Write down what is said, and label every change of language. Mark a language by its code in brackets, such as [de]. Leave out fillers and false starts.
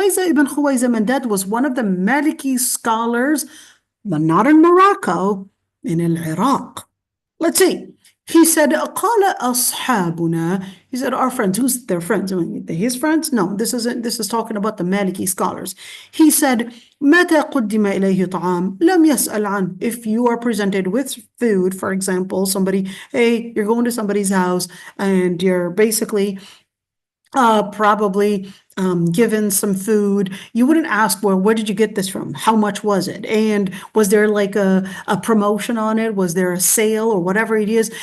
[en] Ibn Khuwayza Mandad was one of the Maliki scholars, but not in Morocco, in Iraq. Let's see. He said, [ar] قال أصحابنا. [en] He said, our friends. Who's their friends? I mean, his friends? No, this is talking about the Maliki scholars. He said, [ar] متى قدم إليه طعام لم يسأل عنه. [en] If you are presented with food, for example, somebody, hey, you're going to somebody's house and you're basically probably given some food, you wouldn't ask, well, where did you get this from? How much was it? And was there like a promotion on it? Was there a sale or whatever it is?